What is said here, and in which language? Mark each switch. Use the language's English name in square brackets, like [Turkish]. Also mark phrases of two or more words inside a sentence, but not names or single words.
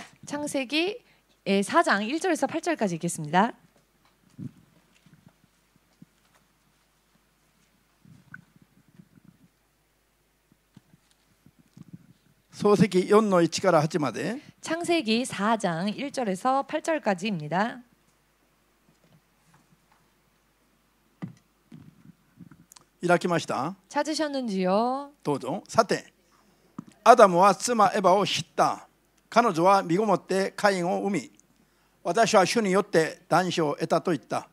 [Korean] 창세기 4장 1절에서 8절까지 읽겠습니다. [Japanese] 創世記4の1から8まで [Korean] 창세기 4장 1절에서 8절까지입니다. [Japanese] 開きました。 [Korean] 찾으셨는지요? [Japanese] どうぞ。さて、アダムは妻エバを知った。 彼女は身ごもってカインを産み、私は主によって男子を得たと言った。